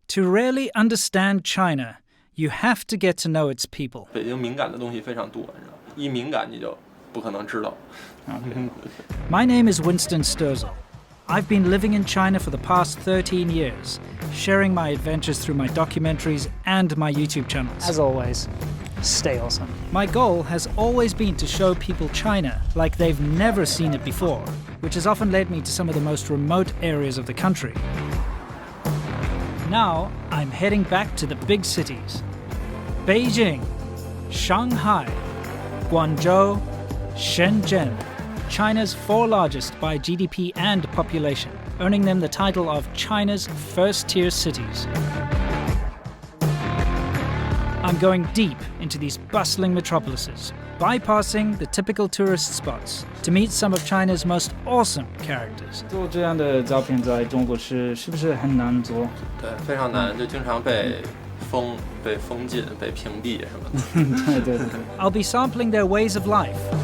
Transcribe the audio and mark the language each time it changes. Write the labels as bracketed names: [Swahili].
[English] To really understand China, you have to get to know its people. [Chinese] 北京敏感的东西非常多，你知道，一敏感你就不可能知道。 [English] My name is Winston Sturzel. I've been living in China for the past 13 years, sharing my adventures through my documentaries and my YouTube channels. As always, stay awesome. My goal has always been to show people China like they've never seen it before, which has often led me to some of the most remote areas of the country. Now, I'm heading back to the big cities. Beijing, Shanghai, Guangzhou, Shenzhen, China's 4 largest by GDP and population, earning them the title of China's first-tier cities. I'm going deep into these bustling metropolises, bypassing the typical tourist spots to meet some of China's most awesome characters. [Chinese] 做这样的照片在中国是不是很难做？对，非常难，就经常被封禁、被屏蔽什么的。对。 [English] I'll be sampling their ways of life.